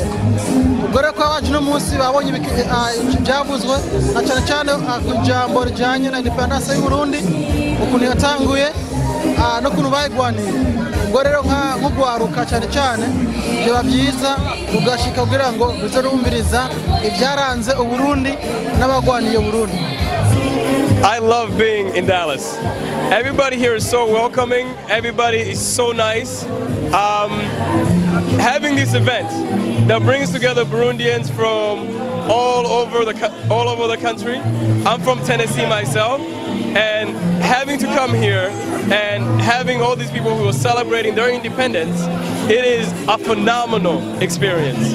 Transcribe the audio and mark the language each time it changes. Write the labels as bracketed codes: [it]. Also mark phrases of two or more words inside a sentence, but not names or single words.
[rn] Ubwo rero ko abaje no munsi babonye byavuzwe, na cyane cyane ku ijambo rijyanye na independence y'u Burundi, ukuntu yatanguye n'ukuntu bayigwaniye. Ubwo rero nko guharuka cyane cyane biba byiza ugashika kugira ngo bize rumviriza ibyaranze u Burundi n'abagwaniye u Burundi. [en] I love being in Dallas. Everybody here is so welcoming. Everybody is so nice. Having this event that brings together Burundians from all over the country. I'm from Tennessee myself, and having to come here and having all these people who are celebrating their independence, it is a phenomenal experience.